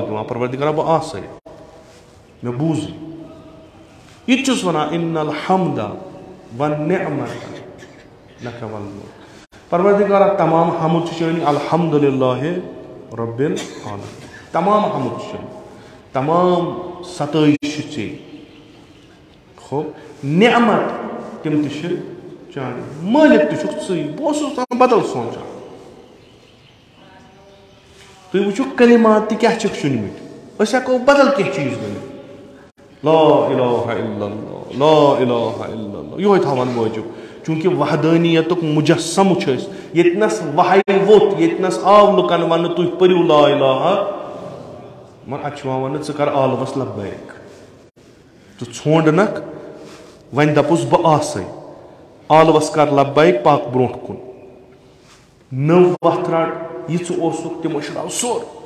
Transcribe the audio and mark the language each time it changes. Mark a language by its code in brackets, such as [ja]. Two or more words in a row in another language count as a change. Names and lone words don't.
[ks] دِوان پروردگارا بہٕ آسَے مےٚ بوٗزٕے یہِ تہِ چھُس ونان [ar] اِن الحمدَ وَالنِعمَتَ لَکَ وَالْمُلْک [ks] پروردگارا تمام حمد چھُ چٲنی [ar] الحمدُللہ رب العالمین [ks] تمام حمد چھُ چٲنی تمام ستٲیِش چھِ ژےٚ ہو نعمت تِم تہِ چھِ چانہِ مٲلِک تہِ چھُکھ ژٕے بہٕ اوسُس بدل سونٛچان تُہۍ وٕچھِو کلمات تہِ کیٛاہ چھِکھ چُنمٕتۍ أسۍ ہٮ۪کو بدل کینٛہہ چیٖز ؤنِتھ [ar] لا الہ الا اللہ لا الہ الا اللہ [ks] یِہوے تھاوان موٗجوٗب چوٗنٛکہِ وحدٲنیتُک مُجسم چھِ أسۍ ییٚتنس وحی ووٚتھ ییٚتنس آو لُکن وننہٕ تُہۍ پٔرِو [ar] لا الہ [ks] مگر اتہِ چھُ یِوان وننہٕ ژٕ کر عالوس لبیک ژٕ ژھونٛڈنکھ وۄنۍ دپُس بہٕ آسَے عالوس کر لبیک پاک برونٛٹھ کُن نٔو وتھ رٹ یہِ ژٕ اوسُکھ تِمو شُراو سورُے